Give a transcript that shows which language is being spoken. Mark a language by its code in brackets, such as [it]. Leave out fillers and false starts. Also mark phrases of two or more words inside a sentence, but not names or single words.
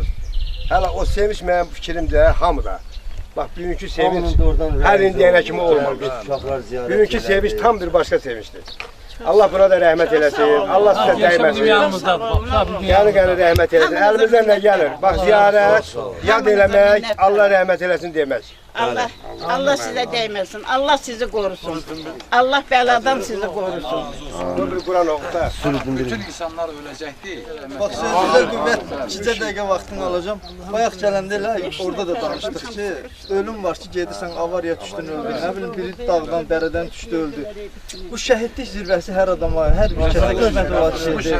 [az] Hələ o sevinç mənim fikrimcə hamıda. Bax bugünkü sevinç hər indiyənə kimi olmamış. Uşaqlar ziyarət Bugünkü sevinç tam bir başqa sevinçdir. Allah buna da rəhmət eləsin. Allah sizə dəyməsin. Yəni rəhmət eləsin. Əlimizdən nə gəlir? Bax ziyarət, yad eləmək, Allah rəhmət eləsin demək. [tr] Allah size değmesin. Allah sizi korusun. Allah beladan sizi korusun. [az] Bu bir Quran oxuda. Bütün insanlar öləcək deyil. Bax sözünüzə qüvvət 2 dəqiqə vaxtını alacağım. Bayaq gələndə elə orada da danışdıq ki, ölüm var ki, gedirsən avariya düşdün öldün. Nə bilim biri dağdan, dərədən düşdü öldü. Bu şəhidlik zirvəsi hər adama, hər bir kəsə qismət olan şeydir.